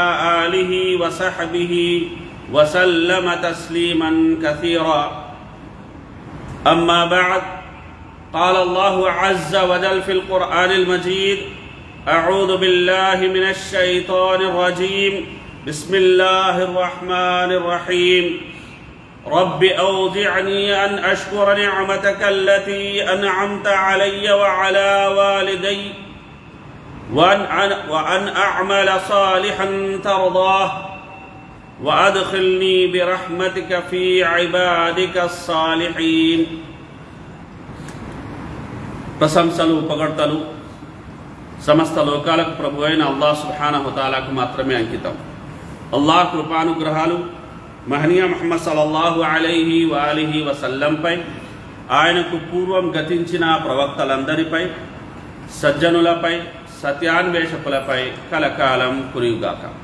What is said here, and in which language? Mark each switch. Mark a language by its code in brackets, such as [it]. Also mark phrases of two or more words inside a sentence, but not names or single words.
[ar] آله وصحبه وسلم تسليما كثيرا أما بعد قال الله عز وجل في القرآن المجيد أعوذ بالله من الشيطان الرجيم بسم الله الرحمن الرحيم رب أوزعني أن أشكر نعمتك التي أنعمت علي وعلى والدي وأن أعمل صالحا ترضاه وأدخلني برحمتك في عبادك الصالحين [te] ప్రశంసలు పొగడ్తలు సమస్త లోకాలకు ప్రభు అయిన అల్లాహ్ [ar] سبحانه وتعالى [te] మాత్రమే అంకితం. అల్లాహ్ కృపానుగ్రహాలు మహనీయ ముహమ్మద్ [ar] صلى الله عليه وآله وسلم, [te] ఆయనకు పూర్వం గతించిన ప్రవక్తలందరిపై, సజ్జనులపై, సత్యాన్వేషకులపై కలకాలం కురియుగాక.